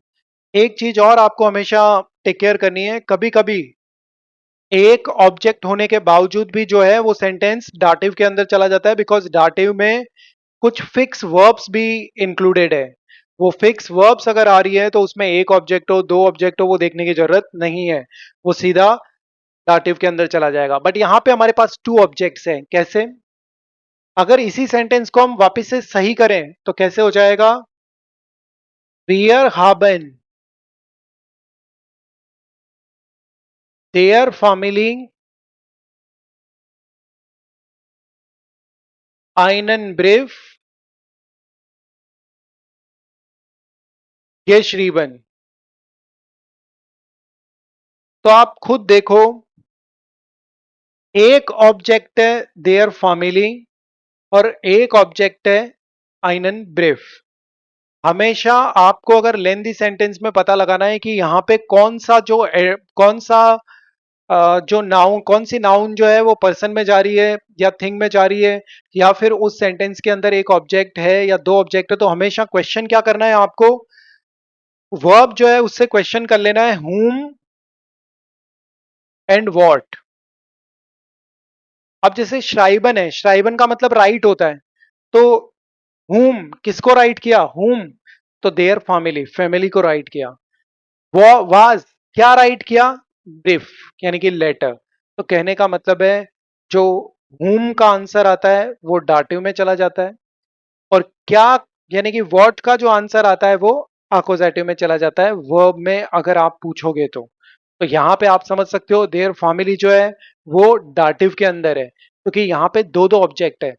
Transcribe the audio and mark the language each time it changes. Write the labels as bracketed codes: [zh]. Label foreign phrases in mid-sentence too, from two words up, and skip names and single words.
[hi] एक चीज और आपको हमेशा [en] take care [hi] करनी है, कभी कभी एक ऑब्जेक्ट होने के बावजूद भी जो है वो सेंटेंस डाटिव के अंदर चला जाता है, बिकॉज डाटिव में कुछ [en] fixed verbs [hi] भी इंक्लूडेड है। वो [en] fixed verbs [hi] अगर आ रही है तो उसमें एक ऑब्जेक्ट हो, दो ऑब्जेक्ट हो, वो देखने की जरूरत नहीं है, वो सीधा डाटिव के अंदर चला जाएगा। बट यहाँ पे हमारे पास [en] two objects [hi] हैं। कैसे? अगर इसी सेंटेंस को हम वापस से सही करें तो कैसे हो जाएगा? [de] Wir haben der Family einen Brief geschrieben। [hi] तो आप खुद देखो, एक ऑब्जेक्ट है [de] der Familie [hi] और एक ऑब्जेक्ट है [de] einen Brief. [hi] हमेशा आपको अगर [en] lengthy sentence [hi] में पता लगाना है कि यहाँ पे कौन सा जो कौन सा जो नाउन, कौन सी नाउन जो है वो पर्सन में जा रही है या थिंग में जा रही है, या फिर उस सेंटेंस के अंदर एक ऑब्जेक्ट है या दो ऑब्जेक्ट है, तो हमेशा क्वेश्चन क्या करना है आपको? वर्ब जो है उससे क्वेश्चन कर लेना है [en] whom and what. [hi] अब जैसे श्राइबन है, श्राइबन का मतलब राइट होता है, तो whom किसको राइट किया? whom, तो [de] der Familie, [hi] फैमिली को राइट किया। वो वाज क्या राइट किया? ब्रीफ, यानी कि लेटर। तो कहने का मतलब है जो whom का आंसर आता है वो डाटिव में चला जाता है, और क्या यानी कि व्हाट का जो आंसर आता है वो अकोजेटिव में चला जाता है वर्ब में अगर आप पूछोगे तो यहाँ पे आप समझ सकते हो [de] der Familie [hi] जो है वो डाटिव के अंदर है क्योंकि यहाँ पे दो दो ऑब्जेक्ट है।